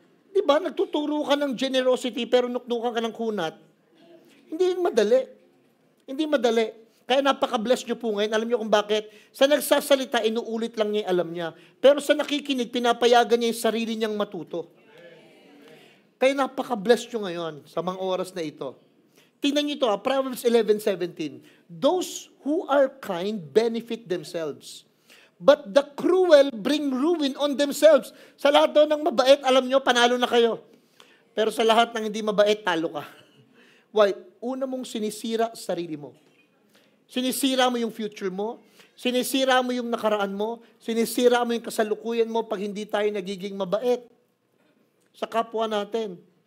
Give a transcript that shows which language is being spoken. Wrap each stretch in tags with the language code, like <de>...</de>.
<tl>Di ba? Nagtuturo ka ng generosity pero nuknukan ka ng kunat. Hindi yun madali. Hindi madali. Kaya napaka-bless nyo po ngayon. Alam nyo kung bakit? Sa nagsasalita, inuulit lang niya yung alam niya. Pero sa nakikinig, pinapayagan niya yung sarili niyang matuto. Kaya napaka-bless nyo ngayon sa mga oras na ito. Tingnan nyo ito, Proverbs 11:17.</tl> <en>Those who are kind benefit themselves, but the cruel bring ruin on themselves.</en> <tl>Sa lahat daw ng mabait, alam nyo, panalo na kayo. Pero sa lahat ng hindi mabait, talo ka.</tl> <en>Why?</en> <tl>Una mong sinisira sarili mo. Sinisira mo yung future mo, sinisira mo yung nakaraan mo, sinisira mo yung kasalukuyan mo pag hindi tayo nagiging mabait sa kapwa natin.</tl>